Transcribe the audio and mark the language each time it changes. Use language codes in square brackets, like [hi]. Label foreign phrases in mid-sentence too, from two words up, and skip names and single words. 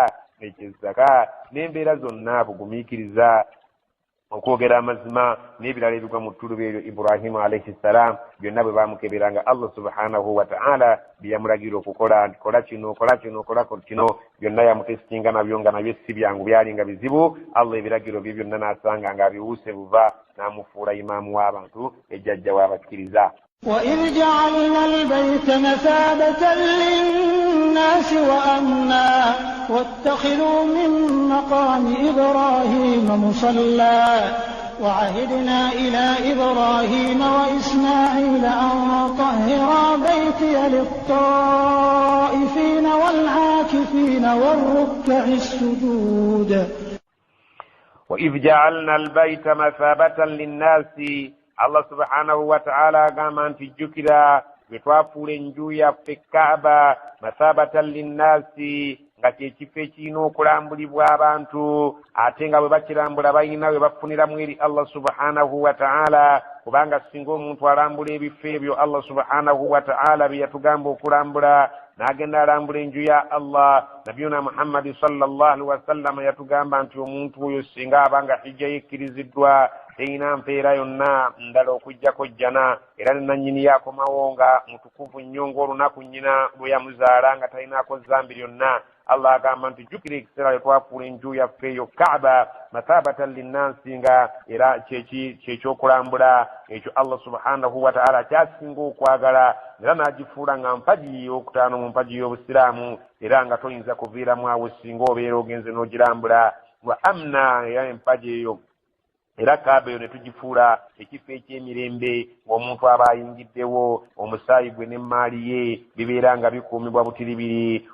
[lg] n'ekyezaka n'embeera zonna bugumiikiriza okwogera amazima n'ebirala ebigwa mu ttuluba eryo [ar] إبراهيم عليه السلام [lg] byonna bwe baamukeberanga [ar] الله سبحانه وتعالى [lg] bye yamulagira okukola nti kola kino kola kino kola kino byonna yamutesitinga nabyo nga nabyo si byangu byali nga bizibu Allah ebiragiro bye byonna n'asanga nga biwuuse buva n'amufuula imaamu w'abantu ejjajja w'abakkiriza. [ar] وإذ جعلنا البيت مثابة للناس وأمنا واتخذوا من مقام إبراهيم مصلى وعهدنا إلى إبراهيم وإسماعيل أن طهرا بيتي للطائفين والعاكفين والركع السجود. وإذ جعلنا البيت مثابة للناس الله سبحانه وتعالى [lg] agamba nti jjukira bwe twafuula enju yaffe Kaaba [ar] مثابة للناس [lg] nga kyekifo ekirina okulambulibwa abantu ate nga bwe bakirambula balina bwe bafuniramu eri [ar] الله سبحانه وتعالى [lg] kubanga singa omuntu alambula ebifo ebyo [ar] الله سبحانه وتعالى [lg] bye yatugamba okulambula n'agenda alambula enju ya Allah nabiyuna [ar] محمد صلى الله عليه وسلم [lg] yatugamba nti omuntu oyo singa abanga hijja yekkiriziddwa teina mpeera yonna ndala okujjako jjana era ne nannyini yakomawo nga mutukuvu nnyo ng'olunaku nnyina lwe yamuzaala nga talinaako zambi lyonna. Allah agamba nti jjukira ekiseera lwe twafuula enju yaffe eyo Kaaba [ar] مثابة للناس [lg] nga era kyekyokulambula ekyo [ar] الله سبحانه وتعالى [lg] kyasinga okwagala era n'agifuula nga mpagi ey'okutaano mu mpagi y'obusiraamu era nga toyinza kuviiramu awo singa obeera ogenze n'ogirambula [ar] وأمنا [lg] era empagi eyo era Kaaba eyo ne tugifuula ekifo eky'emirembe ng'omuntu aba ayingiddewo omusaayi gwe n'emmaali ye bibeera nga bikuumibwa butiribiri.